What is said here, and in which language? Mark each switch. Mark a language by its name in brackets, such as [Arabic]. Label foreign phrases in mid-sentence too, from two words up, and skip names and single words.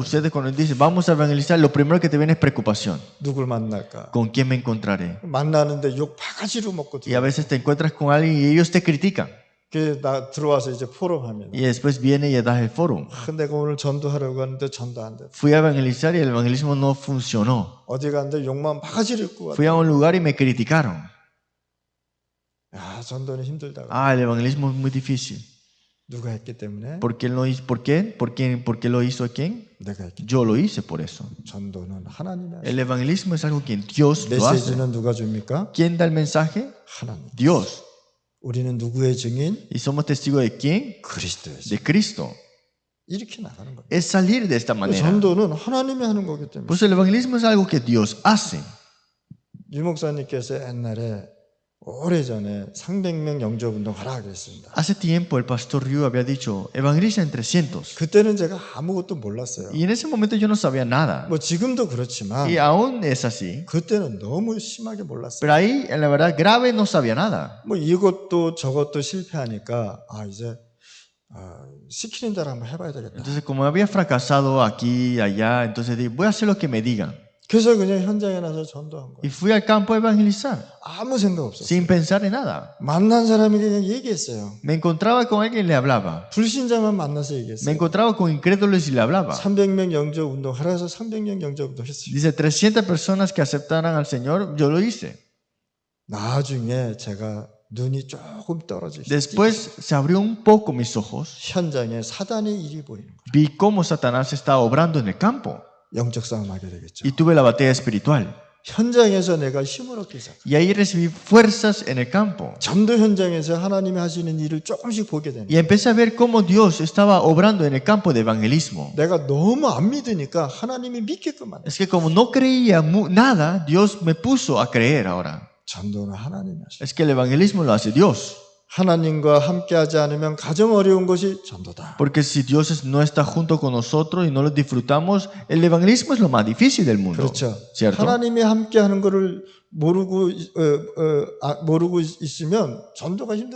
[Spanish] Ustedes cuando dicen vamos a evangelizar, lo primero que te viene es preocupación. [Korean] 누굴 만날까? [Spanish] ¿Con quién me encontraré? [Korean] 만나는데 욕 바가지로 먹고 [Spanish] Y a veces te encuentras con alguien y ellos te critican. [Korean] 나 들어와서 이제 포럼하면 [Spanish] Y después viene y das el foro. [Korean] 내가 오늘 전도하려고 하는데 전도 안 돼. [Spanish] Fui a evangelizar y el evangelismo no funcionó. [Korean] 어디 갔는데 욕만 바가지로 입고 [Spanish] Fui [Korean] 왔다. [Spanish] a un lugar y me criticaron. [Korean] 야, 전도는 힘들다고. [Spanish] Ah, el evangelismo es muy difícil. [Korean] 누가 했기 때문에? [Spanish] ¿Por qué lo hizo? ¿Por qué? ¿Por qué lo hizo quién? [Korean] 내가 했기 때문에. [Spanish] Yo lo hice por eso. [Korean] 전도는 하나님이 하시고 [Spanish] El evangelismo es algo que Dios lo hace. [Korean] 메시지는 누가 줍니까? [Spanish] ¿Quién da el mensaje? [Korean] 하나님. [Spanish] Dios. [Korean] 우리는 누구의 증인? [Spanish] ¿Y somos testigos de quién? [Korean] 그리스도의 증인. [Spanish] De Cristo. [Korean] 이렇게 나가는 거예요. [Spanish] Es salir de esta manera. [Korean] 전도는 하나님이 하는 거기 때문에. [Spanish] Pues el evangelismo es algo que Dios hace. [Korean] 유 목사님께서 옛날에 오래전에 300명 영접 운동 하라 그랬습니다. [Spanish] Hace tiempo el pastor Ryu había dicho, evangeliza en 300. [Korean] 그때는 제가 아무것도 몰랐어요. [Spanish] Y en ese momento yo no sabía nada. [Korean] 뭐 지금도 그렇지만 [Spanish] Y aún es así. [Korean] 그때는 너무 심하게 몰랐어요. [Spanish] Pero ahí, en la verdad, grave no sabía nada. [Korean] 뭐 이것도 저것도 실패하니까 이제 시키는 대로 한번 해봐야 되겠다. [Spanish] Entonces, como había fracasado aquí y allá, entonces dije, voy a hacer lo que me digan. [Korean] 그래서 그냥 현장에 나서 전도한 [Spanish] Y [Korean] 거예요. [Spanish] fui al campo a evangelizar, [Korean] 아무 생각 없었어요. [Spanish] sin pensar en nada. [Korean] 만난 사람에게 그냥 얘기했어요. [Spanish] Me encontraba con alguien y le hablaba. [Korean] 불신자만 만나서 [Spanish] Me [Korean] 얘기했어요. [Spanish] encontraba con incrédulos y le hablaba. [Korean] 300명 영접 운동 하라서 300명 영접 운동 했어요. [Spanish] Dice, 300 personas que aceptaran al Señor, yo lo hice. [Korean] 나중에 제가 눈이 조금 떨어지기 [Spanish] Después se abrió un poco mis ojos. [Korean] 현장에 사단의 일이 보이는 거예요. [Spanish] Vi cómo Satanás estaba obrando en el campo. [Korean] 영적 싸움 하게 되겠죠. [Spanish] Y tuve la batalla espiritual. [Korean] 현장에서 내가 힘을 얻기 시작. [Spanish] Y ahí recibí fuerzas en el campo. [Korean] 전도 현장에서 하나님이 하시는 일을 조금씩 보게 됩니다. [Spanish] Y empecé a ver cómo Dios estaba obrando en el campo de evangelismo. [Korean] 내가 너무 안 믿으니까 하나님이 믿게끔 만들어요. [Spanish] Es que como no creía nada, Dios me puso a creer ahora. [Korean] 전도는 하나님이 하셔요. [Spanish] Es que el evangelismo lo hace Dios. [Korean] 하나님과 함께하지 않으면 가장 어려운 것이 전도다. [Spanish] Porque si Dios no está junto con nosotros y no lo disfrutamos, el evangelismo es lo más difícil del mundo. [Korean] 그렇죠. [Spanish] ¿Cierto? [Korean] 하나님이 함께하는 것을 모르고 있으면 전도가 힘든